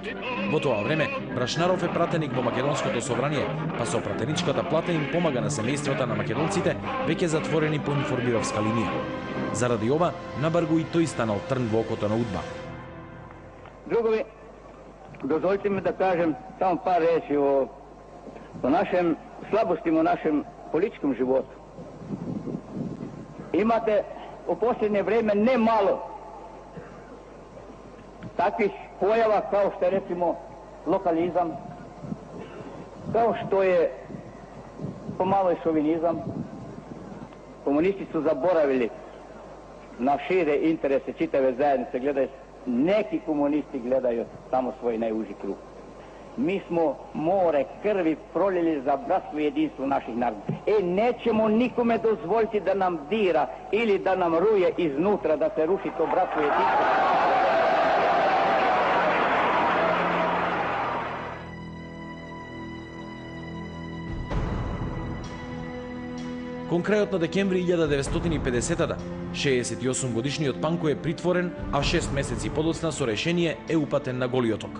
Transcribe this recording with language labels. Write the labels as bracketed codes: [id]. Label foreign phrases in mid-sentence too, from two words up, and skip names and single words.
[mk] Во тоа време, Брашнаров е пратеник во Македонското собрание, па со пратеничката плата им помага на семејствата на македонците, веќе затворени по информбировска линија. Заради ова, набарго и тој станал трн во окото на УДБА. [sr] Другови, дозволите ми да кажем само пар речи о нашем слабостима, о нашем политичком животу. [hr] Имате u posljednje vrijeme ne malo takvih pojava kao što je recimo lokalizam, kao što je pomalo i šovinizam. Komunisti su zaboravili na šire interese čitave zajednice, gledaju, neki komunisti gledaju samo svoj najuži krug. Mi smo more krvi proljeli za bratstvo i jedinstvo naših naroda. Nećemo nikome dozvoliti da nam dira ili da nam ruje iznutra, da se ruši to bratstvo i jedinstvo. [mk] Кон крајот на декември 1950-та, 68 годишниот Панко е притворен, а 6 месеци подоцна со решение е упатен на Голи оток.